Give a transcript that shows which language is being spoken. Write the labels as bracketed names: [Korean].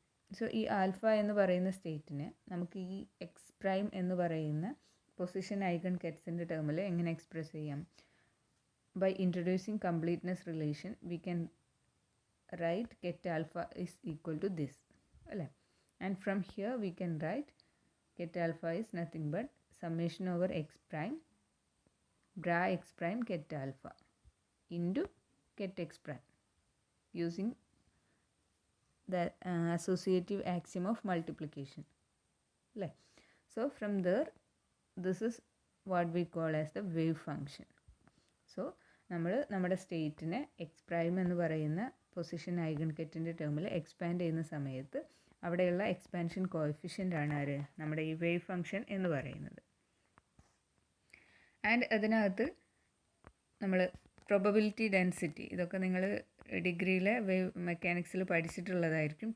[Malayalam] So ഈ alpha എന്ന് പറയുന്ന സ്റ്റേറ്റിനെ നമുക്ക് ഈ എക്സ് പ്രൈം എന്ന് പറയുന്ന പൊസിഷൻ ഐഗൺ കെറ്റ്സിൻ്റെ ടേമിൽ എങ്ങനെ എക്സ്പ്രസ് ചെയ്യാം? [English] By introducing completeness relation we can write ket alpha is equal to this അല്ലേ. And from here we can write ket alpha is nothing but summation over x prime bra x prime ket alpha into ket x prime using the associative axiom of multiplication. So from there this is what we call as the wave function. [Malayalam] So നമ്മുടെ സ്റ്റേറ്റിനെ X prime എന്ന് പറയുന്ന position eigen കെറ്റിൻ്റെ ടേമിൽ expand ചെയ്യുന്ന സമയത്ത് അവിടെയുള്ള expansion coefficient ആണ് ആര്, നമ്മുടെ ഈ വേവ് ഫംഗ്ഷൻ എന്ന് പറയുന്നത്. ആൻഡ് അതിനകത്ത് നമ്മൾ പ്രോബബിലിറ്റി ഡെൻസിറ്റി, ഇതൊക്കെ നിങ്ങൾ ഡിഗ്രിയിലെ വേവ് മെക്കാനിക്സിൽ പഠിച്ചിട്ടുള്ളതായിരിക്കും.